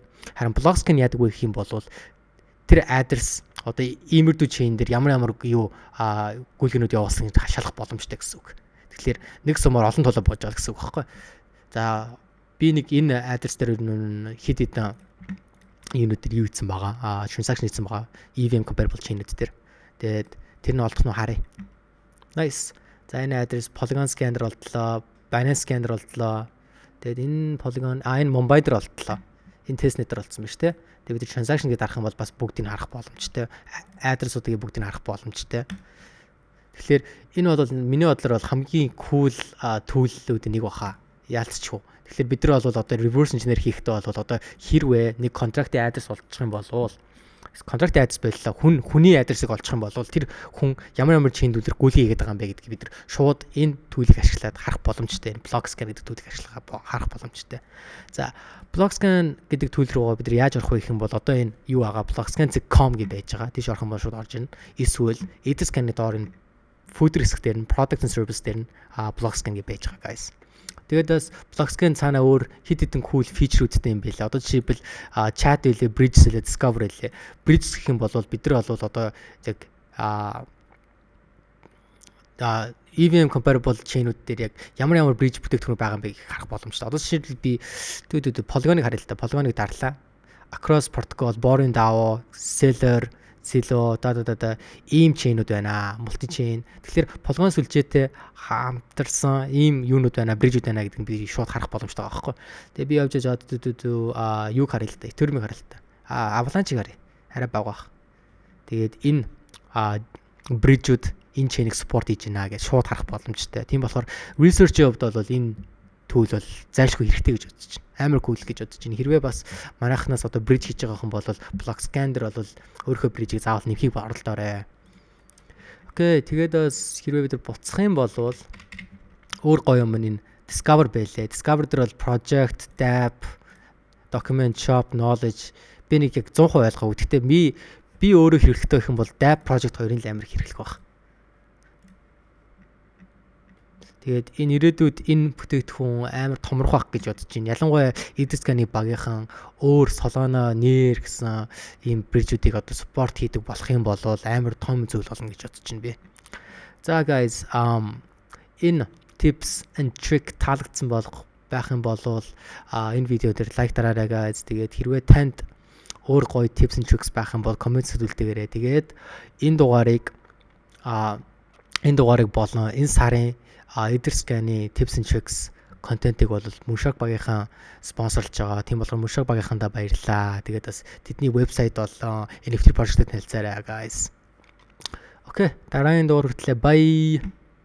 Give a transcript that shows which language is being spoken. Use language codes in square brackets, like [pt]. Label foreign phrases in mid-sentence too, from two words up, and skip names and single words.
[mn] Харин Blockscan яадаг вэ гэх юм бол тэр address одоо иймэрдүү chain дээр ямар юу гүйлгэнүүд явуулсныг шалгах боломжтой гэсэн үг. Тэгэхээр нэг сумаар олон тулаа бууж байгаа гэсэн үг байхгүй. За би нэг энэ address дээр хэд хэдэн юунууд дээр юу ийдсэн байгаа. Transaction хийсэн байгаа. [en] EVM comparable chain- [mn] үүд дээр. Тэгээд тэр нь олдох нь харъя. Nice. За энэ address Polygon scanner олдлоо, Binance scanner олдлоо. Тэгээд энэ Polygon энэ Mumbai дээр олдлоо. Энэ testnet дээр олдсон биз тээ. Тэгээд бид transaction гэдээ харах юм бол бас бүгдийг харах боломжтой. Address-уудыг бүгдийг харах боломжтой. Тэгэхээр энэ бол миний бодлоор бол хамгийн [en] cool tool- [mn] үүд нэг баха. Яалтчгүй. Тэгэхээр бид нар бол одоо [en] reverse engineer [mn] хийхдээ бол одоо хэрвээ нэг contract-ийн address олчих юм бол [en] contract address [mn] байлаа хүний address-ыг олчих юм бол тэр хүн ямар chain дүүлэр гүйлгээ хийгээд байгаа юм бэ гэдгийг бид нар шууд энэ tool-ийг ашиглаад харах боломжтой. Blockscan гэдэг tool-ийг ашиглаад харах боломжтой. За Blockscan гэдэг tool руугаа бид нар яаж орох вэ гэх юм бол одоо энэ юу байгаа blockscan.com гэж байж байгаа. Тийш орох юм бол шууд орж ирнэ. Эсвэл Etherscan-ы доор энэ footer хэсэг дээр нь [en] product and service [mn] дээр нь Blockscan гэж байж байгаа guys. Тэгээд бас Blockscan цаана өөр хэд хэдэн cool feature-үүдтэй юм байлаа. Одоо жишээлбэл chat байлээ, bridge байлээ, discover байлээ. Bridge гэх юм бол бид нар бол одоо яг EVM comparable chain-үүд дээр яг ямар bridge бүтээгдэхүүн байгаа юм бэ гэхийг харах боломжтой. Одоо жишээлбэл би Polygon-ыг харъя л да. Polygon-ыг дарлаа. Across protocol, boring DAO, seller Silo ийм chain-үүд байна. [en] Multi chain. [mn] Тэгэхээр Polygon сүлжээтэй хамтарсан ийм юунууд байна, bridge-үүд байна гэдгийг би шууд харах боломжтой байгаа байхгүй. Тэгээ би явж юуг харъя л да. Ethereum-ыг харъя л да. Avalanche-ыг харъя. Арай бага баг. Тэгээд энэ bridge-үүд энэ chain-ыг support хийж байна гэж шууд харах боломжтой. Тийм болохоор research-ийн хувьд бол энэ tool бол зайлшгүй хэрэгтэй гэж бодож байна. Амар cool гэж бодож байна. Хэрвээ бас манайхнаас одоо bridge хийж байгаа хүн бол Blockscan дээр бол өөрийнхөө bridge-ийг заавал нэмхийг оролдоорой. Окей, тэгээд бас хэрвээ бид нар буцах юм бол өөр гоё юм энэ Discover байлээ. Discover дээр бол [en] project, dApp, document, shop, knowledge [mn] би нэг яг 100% ойлгоо. Гэхдээ би өөрөө хэрэглэхтэй гэх юм бол [en] dApp project [mn] хоёрын л амар хэрэглэх баг. Тэгээд энэ ирээдүйд энэ бүтээгдэхүүн амар томрох байх гэж бодож байна. Ялангуяа Etherscan-ы багийнхан өөр Solana, Near гэсэн ийм bridge-үүдийг одоо support хийдэг болох юм бол амар том зүйл болно гэж бодож байна би. За guys, энэ [en] tips and trick [mn] таалагдсан байх юм бол энэ видео дээр лайк дараарай guys. Тэгээд хэрвээ танд өөр гоё [en] tips and tricks [mn] байх юм бол комент хэлдэгээрэй. Тэгээд энэ дугаарыг болон энэ сарын Etherscan-ы [en] tips and tricks [mn] контентыг бол Мушаг багийнхан спонсорлж байгаа. Тийм болохоор Мушаг багийнхандаа баярлалаа. Тэгээд бас тэдний вебсайт болон [en] NFT project- [mn] тэй танилцаарай guys. Окей, дараагийн дугаар хүртэл bye.